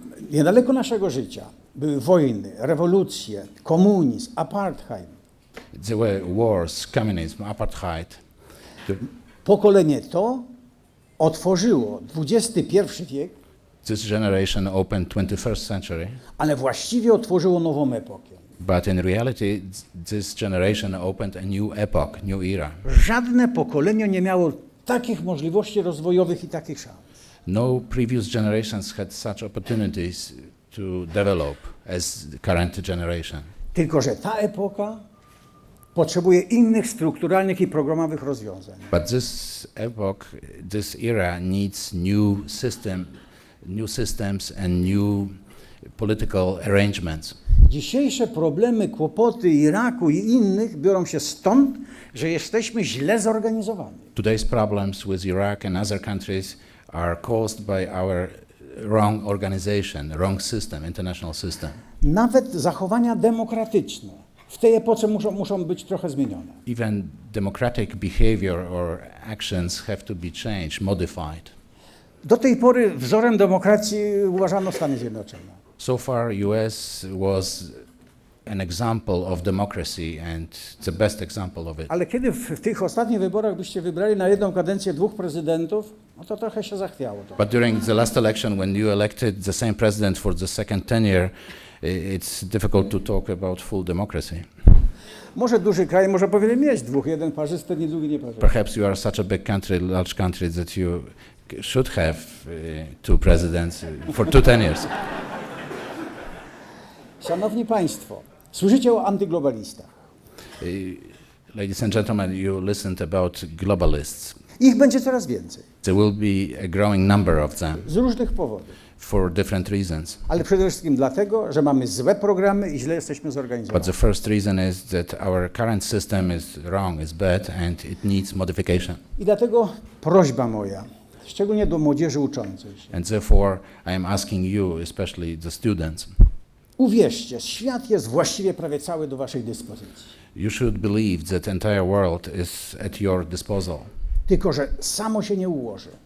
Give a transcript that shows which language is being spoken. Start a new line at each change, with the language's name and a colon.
Polish: Niedaleko naszego życia były wojny, rewolucje, komunizm, apartheid.
English: There were wars, communism, apartheid.
Polish: Pokolenie to otworzyło XXI wiek,
English: This generation opened 21st century,
Polish: ale właściwie otworzyło nową epokę.
English: but in reality, this generation opened a new epoch, new era.
Polish: Żadne pokolenie nie miało takich możliwości rozwojowych i takich szans.
English: No previous generations had such opportunities to develop as the current generation.
Polish: Tylko że ta epoka potrzebuje innych strukturalnych i programowych rozwiązań.
English: But this epoch, this era needs new systems and new political arrangements.
Polish: Dzisiejsze problemy, kłopoty Iraku i innych biorą się stąd, że jesteśmy źle zorganizowani.
English: Today's problems with Iraq and other countries are caused by our wrong organization, wrong system, international system.
Polish: Nawet zachowania demokratyczne w tej epoce muszą być trochę zmienione.
English: Even democratic behavior or actions have to be changed, modified.
Polish: Do tej pory wzorem demokracji uważano Stany Zjednoczone.
English: So far, US was an example of democracy and the best example of it.
Polish: Ale kiedy w tych ostatnich wyborach byście wybrali na jedną kadencję dwóch prezydentów, to trochę się zachwiało.
English: But during the last election, when you elected the same president for the second tenure, it's difficult to talk about full democracy.
Polish: Może duży kraj może powinien mieć dwóch, jeden parzysty, nie drugi nieparzysty.
English: Perhaps you are such a big country, large country, that you should have two presidents for 10 years.
Polish: Szanowni Państwo, słyszycie o antyglobalistach.
English: Ladies and gentlemen, you listened about globalists.
Polish: Ich będzie coraz więcej,
English: There will be a growing number of them
Polish: z różnych powodów.
English: for different reasons.
Polish: Ale przede wszystkim dlatego, że mamy złe programy i źle jesteśmy
English: But
Polish: zorganizowani.
English: the first reason is that our current system is wrong, is bad, and it needs modification.
Polish: I dlatego prośba moja, szczególnie do młodzieży uczącej się.
English: And therefore, I am asking you, especially the students,
Polish: Uwierzcie, świat jest właściwie prawie cały do waszej dyspozycji.
English: you should believe that the entire world is at your disposal.
Polish: Tylko że samo się nie ułoży.